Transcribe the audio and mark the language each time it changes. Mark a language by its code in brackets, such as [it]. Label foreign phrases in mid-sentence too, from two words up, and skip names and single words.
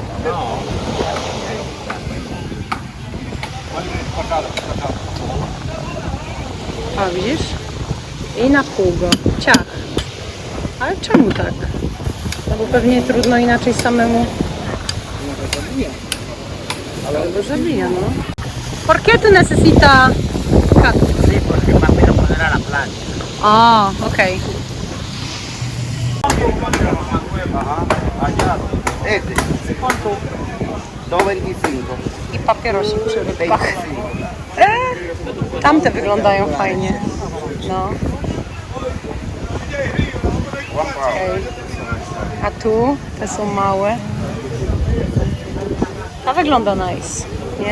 [pl] A widzisz? I na pół go. Ciach. Ale czemu tak? No bo pewnie trudno inaczej samemu. Ale go zabija, no. [es] ¿Por qué tú necesita cat? Sí, porque papi lo pondrá a la plancha. [pl] A, okej. [es] Este. ¿Cuánto? 2.25. [pl] I papierosik przy rybach. Tamte wyglądają fajnie. No. Okej. A tu? Te są małe. Ta wygląda nice, nie?